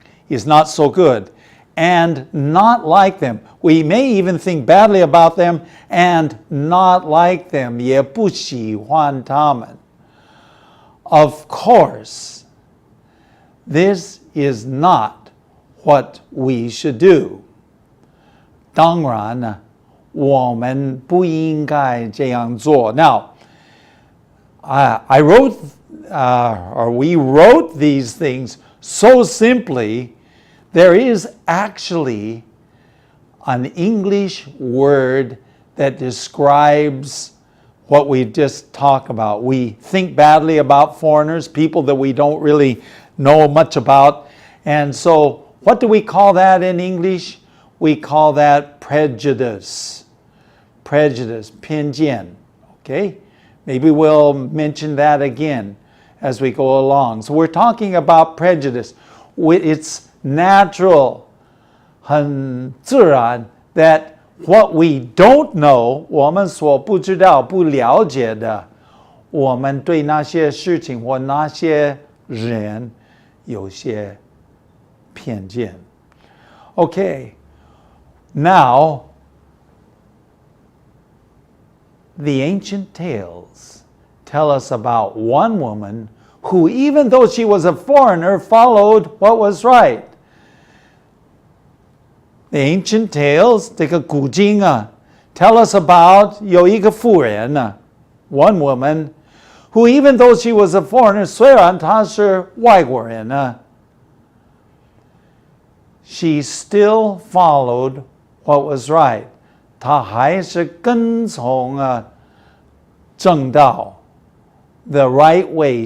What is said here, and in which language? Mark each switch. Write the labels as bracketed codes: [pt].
[en] is not so good, and not like them. We may even think badly about them and not like them. [zh] 也不喜欢他们. [en] Of course, this is not what we should do. [zh] 当然，我们不应该这样做. [en] Now, I wrote, or we wrote these things so simply. There is actually an English word that describes what we just talked about. We think badly about foreigners, people that we don't really know much about. And so, what do we call that in English? We call that prejudice. Prejudice, 偏见. Okay? Maybe we'll mention that again as we go along. So we're talking about prejudice. It's natural, [zh] 很自然 [en] that what we don't know, [zh] 我们所不知道、不了解的，我们对那些事情或那些人有些偏见. [en] Okay, now the ancient tales tell us about one woman who, even though she was a foreigner, followed what was right. The ancient tales, [zh] 这个古经啊, [en] tell us about [zh] 有一个妇人啊, [en] one woman, who even though she was a foreigner, [zh] 虽然她是外国人啊, [en] she still followed what was right. [zh] 她还是跟从正道, [en] the right way.